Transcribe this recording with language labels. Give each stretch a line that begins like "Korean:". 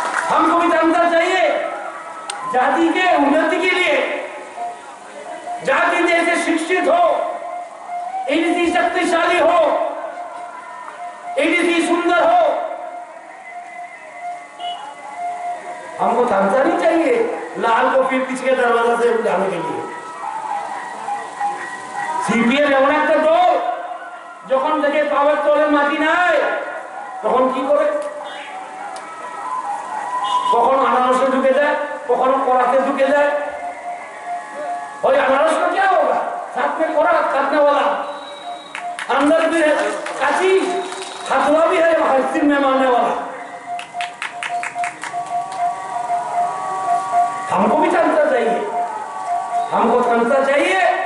Hindi: हमको भी थामसा चाहिए जाति के उन्नति के लिए, जाति जैसे शिक्षित हो, एडीसी शक्तिशाली हो, एडीसी सुंदर हो। हमको थामसा नहीं चाहिए लाल को फिर पीछे के दरवाजा से जाने के लिए।
Bangla: सीपीएम এমন একটা দল, যখন থেকে পাওয়ার তলের মাটি নাই তখন কি করে? কখনো আনারসে ঢুকে যায়, কখনো করাতে ঢুকে যায়।
Hindi: और अनारस का क्या होगा? साथ में कोरा काटने वाला, अंदर भी है काची, हथुआ भी है हस्ती में मारने वाला। हमको भी थामसा चाहिए, हमको थामसा चाहिए।